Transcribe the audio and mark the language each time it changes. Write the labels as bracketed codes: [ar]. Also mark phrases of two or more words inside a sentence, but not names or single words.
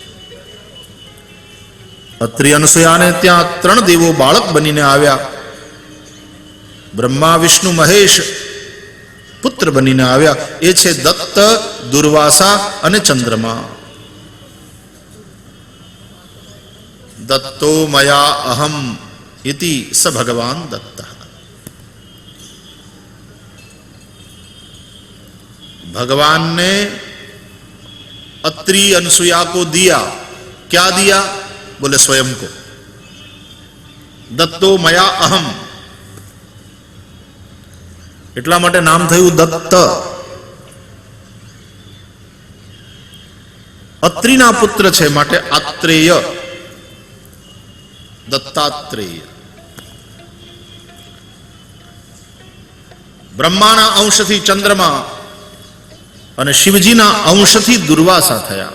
[gu] અત્રિ અનસૂયાને ત્યાં 3 દેવો બાળક બનીને આવ્યા. બ્રહ્મા વિષ્ણુ મહેશ પુત્ર બનીને આવ્યા. એ છે દત્ત, દુર્વાસા અને ચંદ્રમા. [sa] दत्तो मया अहम इति स भगवान दत्त. [hi] भगवान ने अत्रि अनसुया को दिया. क्या दिया? बोले स्वयं को. [sa] दत्तो मया अहम, [gu] એટલા માટે નામ થયું દત્ત. અત્રિના પુત્ર છે માટે આત્રેય, દત્તાત્રેય. બ્રહ્માના અંશથી ચંદ્રમા અને શિવજીના અંશથી દુર્વાસા થયા.